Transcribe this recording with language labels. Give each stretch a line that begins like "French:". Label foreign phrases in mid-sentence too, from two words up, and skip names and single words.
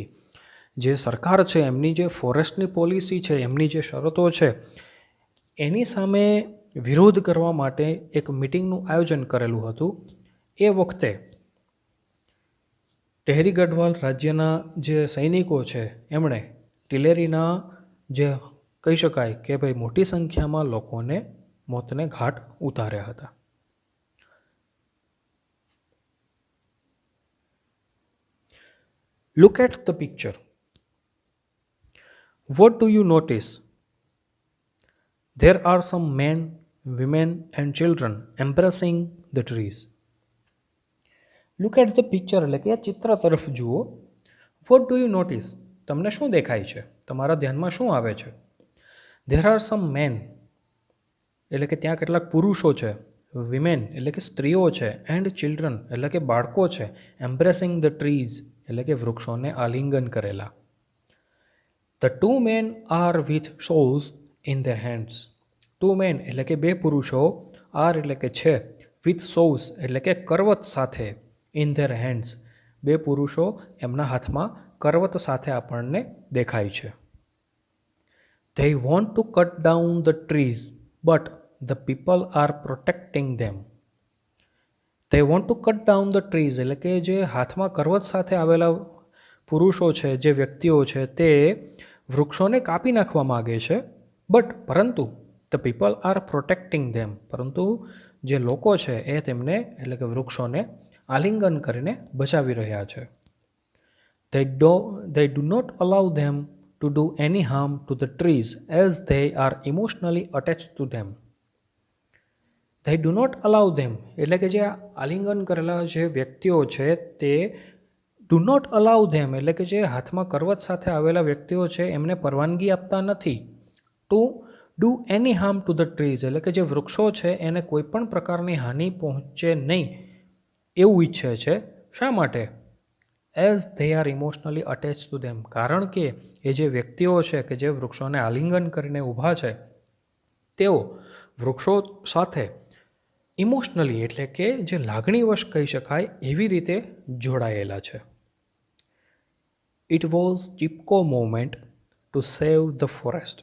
Gujarati: જે સરકાર છે એમની જે
English: forestની policy
Gujarati: છે, એમની જે શરતો છે એની સામે વિરોધ કરવા માટે એક મિટિંગનું આયોજન કરેલું હતું. એ વખતે ટેહરી ગઢવાલ રાજ્યના જે સૈનિકો છે એમણે ટિલેરીના જે કહી શકાય કે ભાઈ મોટી સંખ્યામાં લોકોને મોતને ઘાટ ઉતાર્યા હતા.
English: Look at the picture. What do you notice? There are some men, women and children embracing the trees. Look at the picture
Gujarati: એટલે કે આ ચિત્ર તરફ જુઓ.
English: What do you notice?
Gujarati: તમને શું દેખાય છે? તમારા ધ્યાનમાં શું આવે છે?
English: There are some men
Gujarati: એટલે કે ત્યાં કેટલાક પુરુષો છે, women એટલે કે સ્ત્રીઓ છે,
English: and children
Gujarati: એટલે કે બાળકો છે,
English: embracing the trees
Gujarati: એટલે કે વૃક્ષોને આલિંગન કરેલા.
English: The two men are with saws in their hands. Two men
Gujarati: એટલે કે બે પુરુષો, are એટલે કે છે,
English: with saws
Gujarati: એટલે કે કરવત સાથે,
English: in their hands
Gujarati: બે પુરુષો એમના હાથમાં કરવત સાથે આપણને દેખાય છે.
English: They want to cut down the trees, but the people are protecting them. They want to cut down the trees
Gujarati: એટલે કે જે હાથમાં કરવત સાથે આવેલા પુરુષો છે, જે વ્યક્તિઓ છે તે વૃક્ષોને કાપી નાખવા માગે છે, પરંતુ
English: the people are protecting them
Gujarati: પરંતુ જે લોકો છે એ તેમને એટલે કે વૃક્ષોને આલિંગન કરીને બચાવી રહ્યા છે.
English: They do not allow them to do any harm to the trees as they are emotionally attached to them. They do not allow them
Gujarati: એટલે કે જે આલિંગન કરેલા જે વ્યક્તિઓ છે તે
English: do not allow them
Gujarati: એટલે કે જે હાથમાં કરવત સાથે આવેલા વ્યક્તિઓ છે એમને પરવાનગી આપતા નથી
English: to do any harm to the trees
Gujarati: એટલે કે જે વૃક્ષો છે એને કોઈ પણ પ્રકારની હાનિ પહોંચે નહીં એવું ઈચ્છે છે. શા માટે?
English: as they are emotionally attached to them
Gujarati: કારણ કે એ જે વ્યક્તિઓ છે કે જે વૃક્ષોને આલિંગન કરીને ઊભા છે તેઓ વૃક્ષો સાથે ઇમોશનલી એટલે કે જે લાગણીવશ કહી શકાય એવી રીતે જોડાયેલા છે.
English: It was Chipko movement to save the forest.